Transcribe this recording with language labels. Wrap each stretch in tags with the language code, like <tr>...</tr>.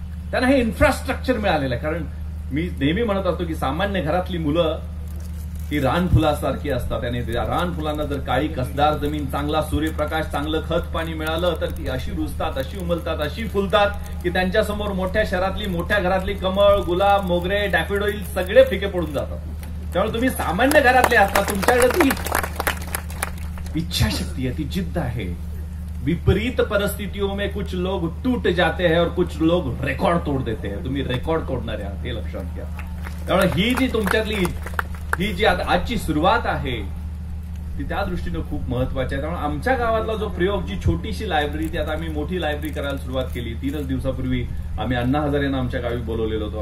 <mr>त्यांना हे इन्फ्रास्ट्रक्चर मिळालेलं आहे. कारण मी नेहमी म्हणत असतो की सामान्य घरातली मुलं ही रानफुलासारखी असतात आणि त्या रानफुलांना जर काळी कसदार जमीन, चांगला सूर्यप्रकाश, चांगलं खत पाणी मिळालं तर ती अशी रुजतात, अशी उमलतात, अशी फुलतात की त्यांच्यासमोर मोठ्या शहरातली, मोठ्या घरातली कमळ, गुलाब, मोगरे, डॅफोडिल सगळे फिके पडून जातात. त्यामुळे तुम्ही सामान्य घरातले असता, तुमच्याकडे ती इच्छाशक्ती आहे, ती जिद्द आहे.</mr> <hi>विपरीत परिस्थितियों में कुछ लोग टूट जाते हैं और कुछ लोग रेकॉर्ड तोड़ देते हैं.</hi> <mr>तुम्ही रेकॉर्ड तोडणारे आहात हे लक्षात घ्या. त्यामुळे ही जी तुमच्यातली ही जी आजची सुरुवात आहे ती त्या दृष्टीनं खूप महत्वाची आहे. त्यामुळे आमच्या गावातला जो प्रयोग, जी छोटीशी लायब्ररी, ती आता आम्ही मोठी लायब्ररी करायला सुरुवात केली. 3 दिवसापूर्वी आम्ही अण्णा हजारेंना आमच्या गावी बोलवलेलो होतो.</mr>